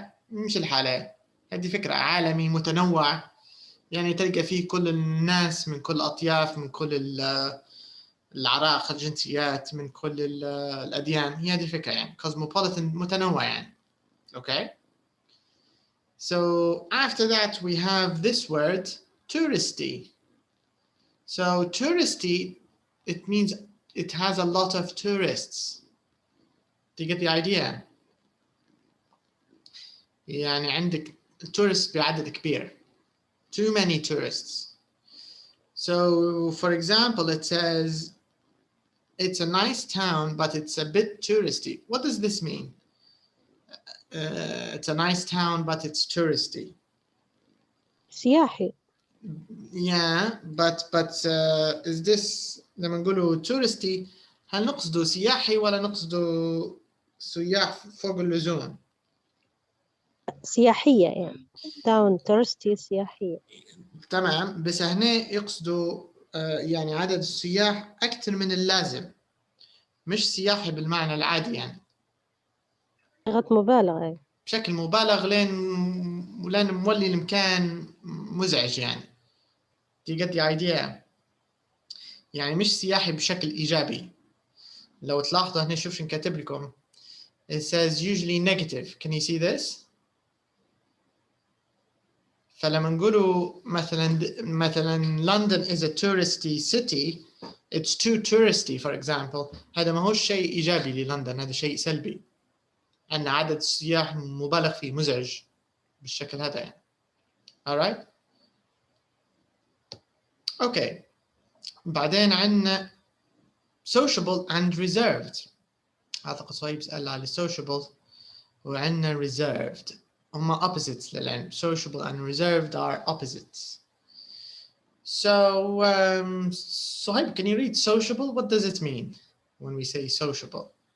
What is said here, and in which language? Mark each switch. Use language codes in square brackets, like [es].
[ar] مش الحالة، هذه فكرة. عالمي متنوع يعني تلقى فيه كل الناس من كل الأطياف، من كل العراق، الجنسيات، من كل الأديان. هي هذه الفكرة يعني cosmopolitan، متنوع يعني. [en] Okay. So after that we have this word touristy. So touristy, it means it has a lot of tourists. Do you get the idea? [ar] يعني عندك tourists بعدد كبير. [en] Too many tourists. So, for example, it says, it's a nice town, but it's a bit touristy. What does this mean? It's a nice town, but it's touristy. [ar] سياحي. [en] Yeah, but is this [ar] لما نقوله touristy هل نقصده سياحي ولا نقصده سياح فوق اللزوم؟ سياحية يعني town touristy سياحية. تمام، بس هنا يقصدوا يعني عدد السياح أكثر من اللازم، مش سياحي بالمعنى العادي يعني. لغة مبالغة. بشكل مبالغ لين مولي المكان مزعج يعني. [en] Do you get the idea؟ [ar] يعني مش سياحي بشكل إيجابي. لو تلاحظوا هنا شوف شو كاتب لكم. [en] It says usually negative. Can you see this؟ [ar] فلما نقولوا مثلا [en] London is a touristy city, it's too touristy for example. [ar] هذا ما هو شيء إيجابي للندن، هذا شيء سلبي. أن عدد السياح مبالغ فيه مزعج بالشكل هذا يعني. [en] alright. okay. [ar] بعدين عندنا sociable and reserved. أعتقد صهيب سأل على sociable وعندنا reserved. هما opposites للعلم. [en] Sociable and reserved are opposites. So, Sohaib, can you read sociable? What does it mean when we say sociable?